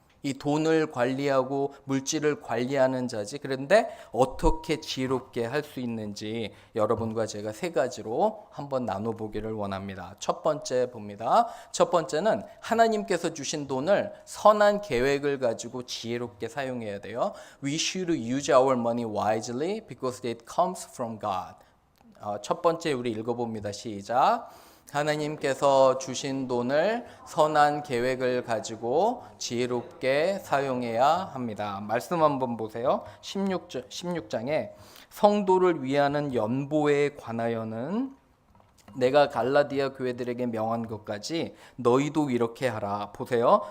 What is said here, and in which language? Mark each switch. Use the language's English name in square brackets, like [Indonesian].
[Korean] 이 돈을 관리하고 물질을 관리하는 자지. 그런데 어떻게 지혜롭게 할 수 있는지 여러분과 제가 세 가지로 한번 나눠보기를 원합니다. 첫 번째 봅니다. 첫 번째는 하나님께서 주신 돈을 선한 계획을 가지고 지혜롭게 사용해야 돼요. [English] We should use our money wisely because it comes from God. [Korean] 첫 번째 우리 읽어봅니다. 시작. 하나님께서 주신 돈을 선한 계획을 가지고 지혜롭게 사용해야 합니다. 말씀 한번 보세요. 16장에 성도를 위하는 연보에 관하여는 내가 갈라디아 교회들에게 명한 것까지 너희도 이렇게 하라. 보세요.